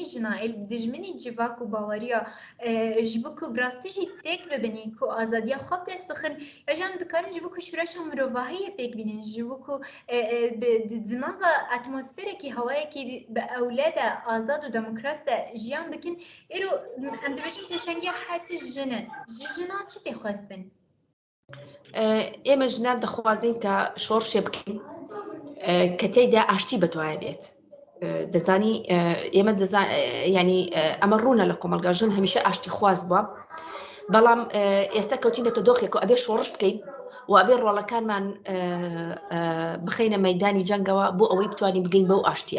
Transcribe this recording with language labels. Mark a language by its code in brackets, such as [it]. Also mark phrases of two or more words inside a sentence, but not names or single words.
[ku] jina ê dijminî civak û baweriya ji bo ku bi rastî jî têk bibînî ku azadiya xwe dest bixin, ya jî em dikarin ji bo ku şûreşa mirovahiyê pêk bînin, ji bo ku di nava atmosferekî hewayekî bi ewle de azad û demokrat de jiyan bikin, îro em dibêjin pêşengiya her tişt jinin ji jinan çi tê xwestin? [ckb] ئێمە ژنان دەخوازین کە شۆڕشێ بکەین کە تێیدا ئاشتی بەتوایە بێت. دەزانی ئێمە ینی ئەمە ڕوونە لە کۆمەلگا ژن هەمیشە ئاشتی خواز بووە، بەڵام ئێستا کەوتینێتە دۆخێک و ئەبێ شۆڕش بکەین و ئەبێ ڕۆڵەکانمان بخەینە مەیدانی جەنگەوە بۆ ئەوەی بتوانین بگەین بەو ئاشتیە.